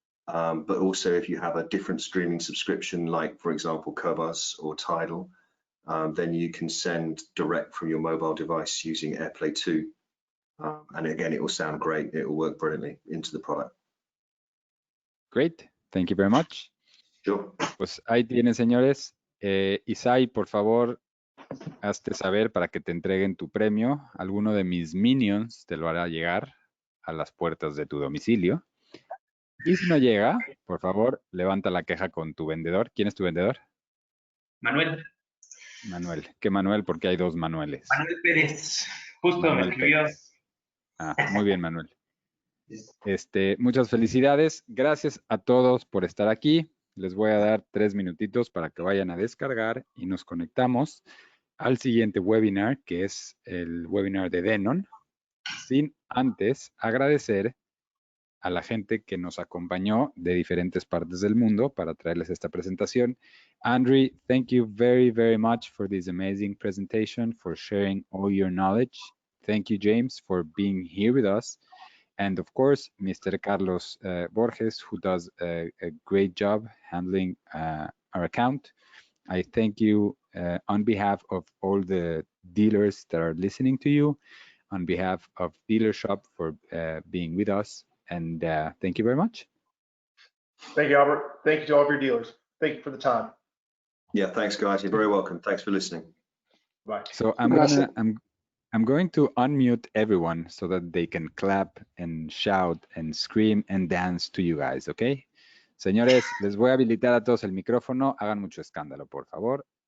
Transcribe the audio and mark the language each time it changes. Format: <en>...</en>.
<en>But also if you have a different streaming subscription, like for example, Cajas or Tidal, then you can send direct from your mobile device using AirPlay 2. And again, it will sound great. It will work brilliantly into the product. Great. Thank you very much. Sure.</en> <es>Pues ahí tienen, señores. Isai, por favor, hazte saber para que te entreguen tu premio. Alguno de mis minions te lo hará llegar a las puertas de tu domicilio. Y si no llega, por favor, levanta la queja con tu vendedor. ¿Quién es tu vendedor? Manuel. Manuel. ¿Qué Manuel? Porque hay 2 Manueles. Manuel Pérez. Justo Manuel me escribió. Pérez. Muy bien, Manuel. Muchas felicidades. Gracias a todos por estar aquí. Les voy a dar 3 minutitos para que vayan a descargar y nos conectamos al siguiente webinar, que es el webinar de Denon, sin antes agradecer a la gente que nos acompañó de diferentes partes del mundo para traerles esta presentación.</es> <en>Andre, thank you very, very much for this amazing presentation, for sharing all your knowledge. Thank you, James, for being here with us. And of course, Mr. Carlos Borges, who does a great job handling our account. I thank you on behalf of all the dealers that are listening to you, on behalf of Dealer Shop for being with us. And thank you very much. Thank you, Albert. Thank you to all of your dealers. Thank you for the time. Yeah, thanks, guys. You're very welcome. Thanks for listening. Bye. So I'm going to unmute everyone so that they can clap and shout and scream and dance to you guys, okay?</en> <es>Señores, les voy a habilitar a todos el micrófono. Hagan mucho escándalo, por favor.</es>